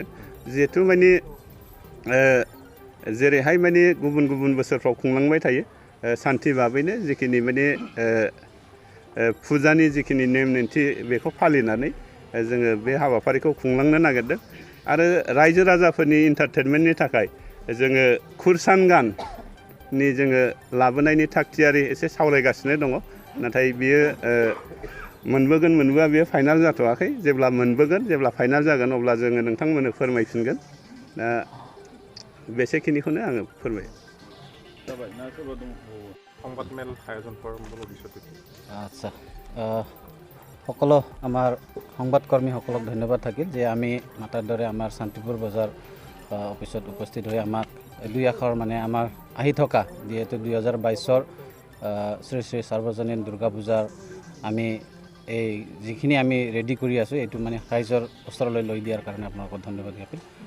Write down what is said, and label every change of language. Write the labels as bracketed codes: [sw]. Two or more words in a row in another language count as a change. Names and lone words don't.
[brx] जिहेथु माने जेरैहाय माने गुबुन बोसोरफ्राव खुंलांबाय थायो सान्थि भाबैनो जिखिनि माने फुजानि जिखिनि नेम निन्थि बेखौ फालिनानै जोङो बे हाबाफारिखौ खुंलांनो नागिरदों आरो रायजो राजाफोरनि एन्टारटेनमेन्टनि थाखाय जोङो खुरसान गाननि जोङो लाबोनायनि थागथियारि एसे सावरायगासिनो दङ। नाथाय बियो मोनबोगोन मोनबोआ बेयो फाइनाल जाथ'वाखै। जेब्ला मोनबोगोन जेब्ला फाइनाल जागोन अब्ला जोङो नोंथांमोननो फोरमायफिनगोन। दा बेसेखिनिखौनो आङो फोरमायो। जाबाय ना सोरबा दंबावो [as] সংবাদ মেল আয়োজন কৰাৰ ভৱিষ্যতে আচ্ছা সকলো আমাৰ সংবাদকৰ্মীসকলক ধন্যবাদ থাকিল যে আমি মাতাৰ দৰে আমাৰ শান্তিপুৰ বজাৰ অফিচত উপস্থিত হৈ আমাক দুই আখৰ মানে আমাৰ আহি থকা যিহেতু 2022ৰ শ্ৰী শ্ৰী সাৰ্বজনীন দুৰ্গা পূজাৰ আমি এই যিখিনি আমি ৰেডি কৰি আছোঁ এইটো মানে ৰাইজৰ ওচৰলৈ লৈ দিয়াৰ কাৰণে আপোনালোকক ধন্যবাদ জ্ঞাপন।